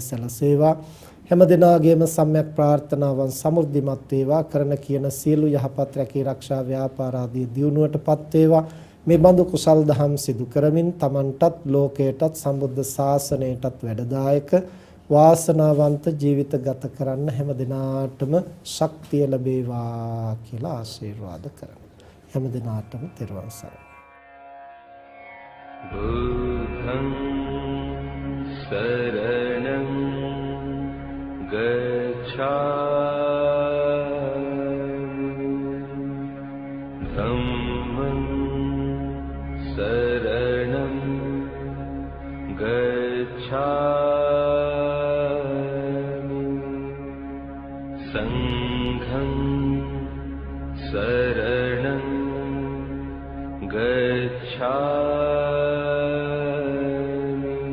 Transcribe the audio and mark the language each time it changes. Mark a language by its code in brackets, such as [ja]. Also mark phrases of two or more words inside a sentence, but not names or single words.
[si] සැලසේවා හැම දිනාගේම සම්‍යක් ප්‍රාර්ථනාවන් සමෘද්ධිමත් වේවා කරන කියන සියලු යහපත් රැකී ආරක්ෂා ව්‍යාපාර ආදී දියුණුවටපත් වේවා මේ බඳු කුසල් දහම් සිදු කරමින් තමන්ටත් ලෝකයටත් සම්බුද්ධ ශාසනයටත් වැඩදායක වාසනාවන්ත ජීවිත ගත කරන්න හැම දිනාටම ශක්තිය ලැබේවා කියලා ආශිර්වාද කරමි හැම දිනාටම තෙරුවන් සරණයි [pi] බුද්ධං සරණං ගච්ඡාමි ධම්මං සරණං ගච්ඡාමි සංඝං සරණං ගච්ඡාමි